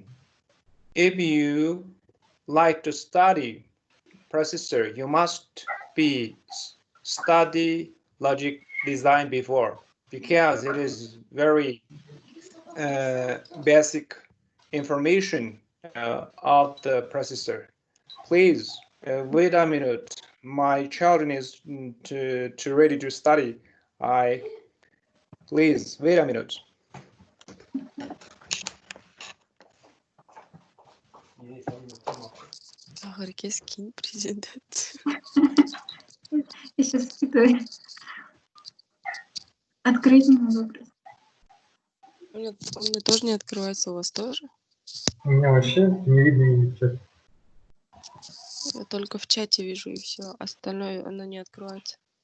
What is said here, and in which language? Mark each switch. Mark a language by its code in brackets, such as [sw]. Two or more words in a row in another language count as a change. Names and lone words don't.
[en] If you like to study processor, you must study logic design before, because it is very basic information of the processor. Please wait a minute. My children is ready to study. Please wait a minute. [gag] Herkes kim президент? [ru] Я сейчас скидываю. Открыть не могу. У меня тоже не открывается, у вас тоже? У меня вообще не видно и чат. Я только в чате вижу и все, остальное оно не открывается.